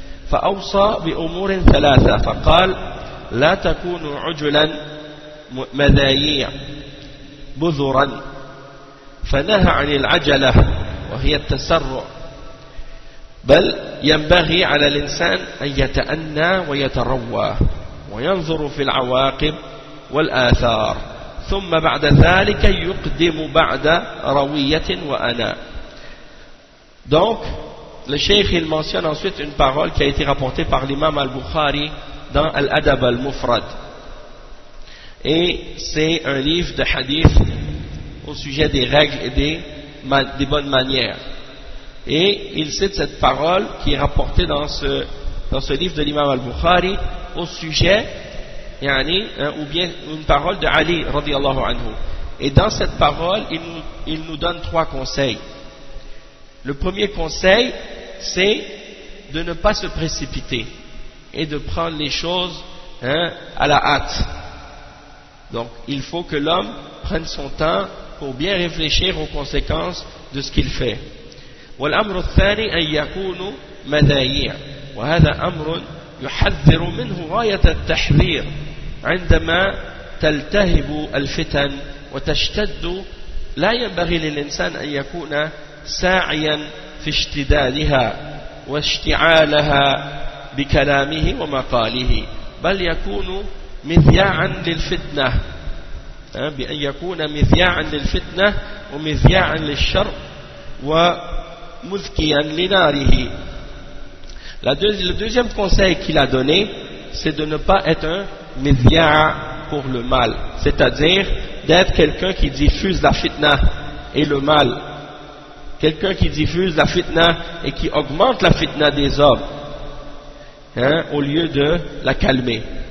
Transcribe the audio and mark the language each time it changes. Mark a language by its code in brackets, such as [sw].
[ar] فأوصى بأمور ثلاثة فقال لا تكونوا عجلا مذايع بذرا، فنهى عن العجلة وهي التسرع، بل ينبغي على الإنسان أن يتأنى ويتروى وينظر في العواقب والآثار، ثم بعد ذلك يقدم بعد روية وأنا. [fr] Donc, le cheikh il mentionne ensuite une parole qui a été rapportée par l'imam al-Bukhari dans Al-Adab al-Mufrad. Et c'est un livre de hadith au sujet des règles et des bonnes manières. Et il cite cette parole qui est rapportée dans ce livre de l'imam al-Bukhari au sujet, ou bien une parole de Ali radiyallahu anhu. Et dans cette parole, il nous donne 3 conseils. Le premier conseil, c'est de ne pas se précipiter et de prendre les choses à la hâte. Donc, il faut que l'homme prenne son temps pour bien réfléchir aux conséquences de ce qu'il fait. [ar] والأمر الثاني أن يكونوا مذايع، وهذا أمر يحذر منه غاية التحذير عندما تلتهب الفتن وتشتد. لا ينبغي للإنسان أن يكون ساعيا في اشتدادها واشتعالها بكلامه ومقاله، بل يكون مذياعا للفتنة، بأن يكون مذياعا للفتنة ومذياعا للشر ومذكيا لناره. [fr] Le deuxième conseil qu'il a donné, c'est de ne pas être un mizya' pour le mal, c'est-à-dire d'être quelqu'un qui diffuse la fitna et le mal, quelqu'un qui diffuse la fitna et qui augmente la fitna des hommes, au lieu de la calmer.